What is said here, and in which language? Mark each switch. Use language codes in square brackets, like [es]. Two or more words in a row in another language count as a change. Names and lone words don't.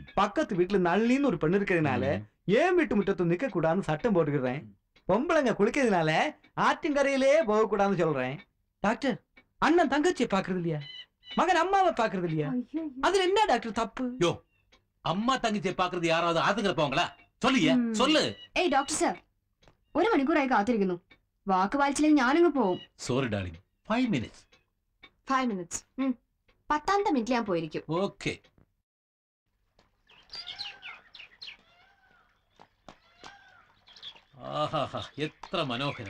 [ta] பக்கத்து வீட்டுல நளின்னு ஒரு பெண்ணு இருக்கிறதுனால ஏன் வீட்டு முற்றத்து நிக்க கூடாதுன்னு சட்டம் போட்டுக்கிறேன். பொம்பளைங்க குளிக்கிறதுனால ஆற்றிங்கரையிலே போக கூடாதுன்னு சொல்றேன். டாக்டர், அண்ணன் தங்கச்சியை பாக்குறது இல்லையா? மகன் அம்மாவை பாக்குறது இல்லையா? அதுல என்ன டாக்டர் தப்பு? யோ, அம்மா தங்கச்சியை பாக்குறது யாராவது ஆத்துக்கிற போங்களா? சொல்லியா, சொல்லு. [ml] ഏയ് ഡോക്ടർ സാർ, 1 മണിക്കൂറായി കാത്തിരിക്കുന്നു. വാക്ക് പാലിച്ചില്ലെങ്കിൽ ഞാനിങ്ങ് പോവും. സോറി ഡാർലിംഗ്, 5 minutes. 5 minutes. 10ാമത്തെ മിനിറ്റിൽ ഞാൻ പോയിരിക്കും. ഓക്കെ. ആഹാ, എത്ര മനോഹരം.